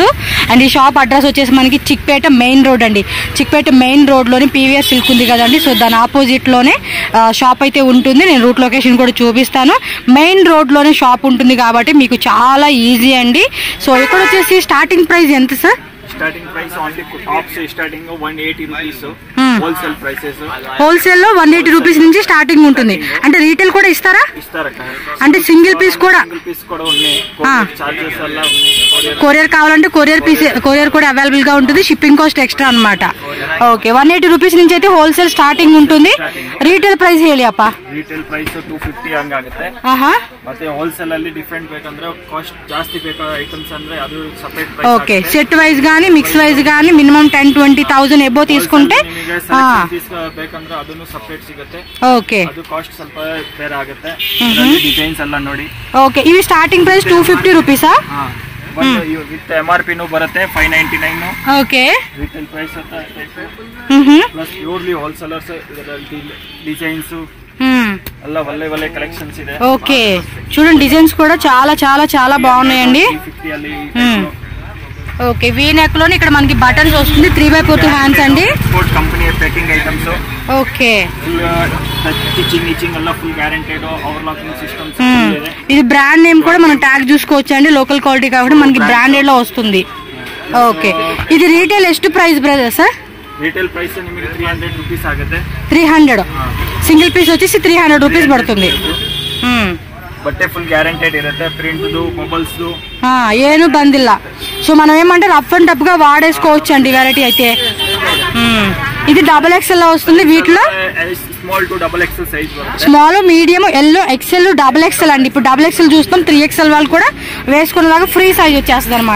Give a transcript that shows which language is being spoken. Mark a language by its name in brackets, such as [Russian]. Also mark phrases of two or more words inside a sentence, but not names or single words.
[Telugu] అండ్ ఈ [English] shop address [Telugu] వచ్చేసి మనకి చిక్పేట [English] main road [Telugu] అండి. చిక్పేట [English] main road [Telugu] లోని పీవీఆర్ సిల్క్ ఉంది కదండి. సో దాని ఆపోజిట్ లోనే షాప్ అయితే ఉంటుంది. నేను [English] route location [Telugu] కూడా చూపిస్తాను. [English] main road [Telugu] లోనే షాప్ ఉంటుంది కాబట్టి మీకు చాలా ఈజీ అండి. సో ఇక్కడ వచ్చేసి [English] starting price [Telugu] ఎంత సార్? [English] Starting price only tops starting 180 rupees. Wholesale prices. [Telugu] హోల్సేల్ లో 180 రూపీస్ నుంచి స్టార్టింగ్ ఉంటుంది. అంటే రీటైల్ కూడా ఇస్తారా? అంటే [English] single piece [Telugu] కూడా కొరియర్ కావాలంటే కొరియర్ కూడా అవైలబుల్ గా ఉంటుంది. [English] shipping cost extra అన్నమాట. [Telugu] ఓకే, 180 రూపీస్ నుంచి అయితే [English] wholesale starting [Telugu] ఉంటుంది. [English] retail price [Kannada] ಹೇಳಿ ಅಪ್ಪ. [English] retail price [Kannada] 250 ಹಂಗಾಗುತ್ತೆ. ಮತ್ತೆ ಹೋಲ್ಸೇಲ್ ಅಲ್ಲಿ ಡಿಫರೆಂಟ್ ಬೇಕಂದ್ರೆ ಕಾಸ್ಟ್ ಜಾಸ್ತಿ ಬೇಕಾದ ಐಟಮ್ಸ್ ಅಂದ್ರೆ ಅದು [English] separate price. [Telugu] ఓకే, [English] set wise [Telugu] గానీ [English] mix wise [Telugu] గానీ మినిమం 10-20,000 ఎబో తీసుకుంటే [Kannada] ಬೇಕಂದ್ರೆ ಅದನ್ನು ಸೆಪರೇಟ್ ಸಿಗುತ್ತೆ. [Telugu] ఓకే, [Kannada] ಅದು ಕಾಸ್ಟ್ ಸ್ವಲ್ಪ ಬೇರೆ ಆಗುತ್ತೆ. ಡಿಸೈನ್ಸ್ ಎಲ್ಲ ನೋಡಿ. [Telugu] ఓకే, ఇవి [English] starting price [Telugu] 250 రూపీసా? [English] with MRP [Kannada] ನು ಬರುತ್ತೆ 599. [Telugu] ఓకే, [English] retail price plus purely wholesalers designs [Kannada] ಎಲ್ಲ ಒಳ್ಳೆ ಕಲೆಕ್ಷನ್ಸ್ ಇದೆ. [Telugu] ఓకే, చూడండి డిజైన్స్ కూడా చాలా చాలా చాలా బాగున్నాయండి. ఓకే, [English] V neck [Telugu] లోని ఇక్కడ మనకి బటన్స్ వస్తుంది. 3/4 హ్యాండ్స్ అండి. [English] sport company packing items. [Telugu] ఓకే, [English] stitching ಎಲ್ಲ full guaranteed overlocking systems. [Telugu] ఇది [English] brand name [Telugu] కూడా మనం ట్యాగ్ చూసుకోవచ్చు అండి. [English] local quality [Telugu] కాబట్టి మనకి బ్రాండెడ్ లో వస్తుంది. ఓకే, ఇది రీటైల్ ಎಷ್ಟು [English] price brother sir? retail price [Kannada] ನಿಮಗೆ 300 రూపీస్ ಆಗುತ್ತೆ. [Telugu] 300 [English] single piece [Telugu] వచ్చేసి 300 రూపీస్ పడుతుంది. [Kannada] ಬಟ್ಟೆ [English] full guaranteed [Kannada] ಇರುತ್ತೆ. [English] print bubbles [Kannada] ಏನು ಬಂದಿಲ್ಲ. [Telugu] సో మనం ఏమంటే [English] rough and tough [Telugu] గా వాడేసుకోవచ్చు అండి. వెరైటీ అయితే ఇది XXL లో వస్తుంది. వీటిలో [English] small to XXL size [Telugu] వస్తుంది. [English] small, medium, yellow, XL, XXL [Telugu] అండి. ఇప్పుడు XXL చూస్తాం. 3XL వాళ్ళు కూడా వేసుకునేలాగా [English] free size [Telugu] వచ్చేస్తుంది అనమాట.